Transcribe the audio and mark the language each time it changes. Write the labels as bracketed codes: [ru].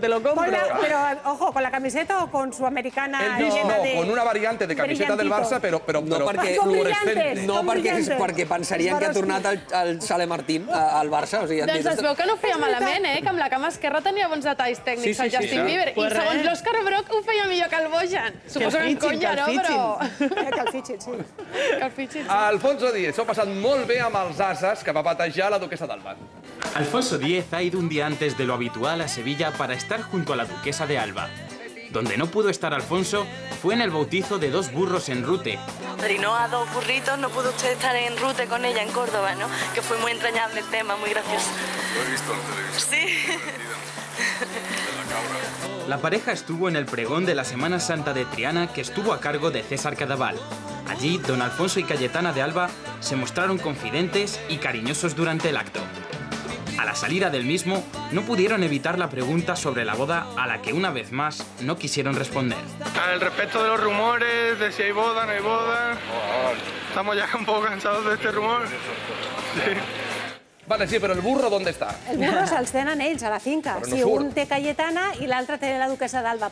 [es] Pero, ojo, ¿con la camiseta o con su americana? Elvis no, con una variante de camiseta del Barça, però fluorescente. [ca] No, perquè pensarien que ha tornat el Sale Martín al Barça. Doncs es veu que no feia malament, que amb la cama esquerra tenia bons detalls tècnics el Justin Bieber. I segons l'Òscar Brock ho feia millor que el Bojan. Suposo que en conya, no? Però... Alfonso X s'ho ha passat molt bé amb els ases que va batejar la duquesa d'Alba. [es] Alfonso X ha ido un día antes de lo habitual a Sevilla para estar junto a la duquesa de Alba. Donde no pudo estar Alfonso fue en el bautizo de 2 burros en Rute. Padrinó a 2 burritos, no pudo usted estar en Rute con ella en Córdoba, ¿no? Que fue muy entrañable el tema, muy gracioso. Lo he visto en televisión. Sí. La pareja estuvo en el pregón de la Semana Santa de Triana que estuvo a cargo de César Cadaval. Allí, don Alfonso y Cayetana de Alba se mostraron confidentes y cariñosos durante el acto. A la salida del mismo, no pudieron evitar la pregunta sobre la boda a la que una vez más no quisieron responder. Al respecto de los rumores, de si hay boda, no hay boda, estamos ya un poco cansados de este rumor. Sí. Vale, sí, però el burro ¿dónde està? [ca] El burro se'ls tenen ells, a la finca. Sí, un té Cayetana i l'altre té la duquesa d'Alba.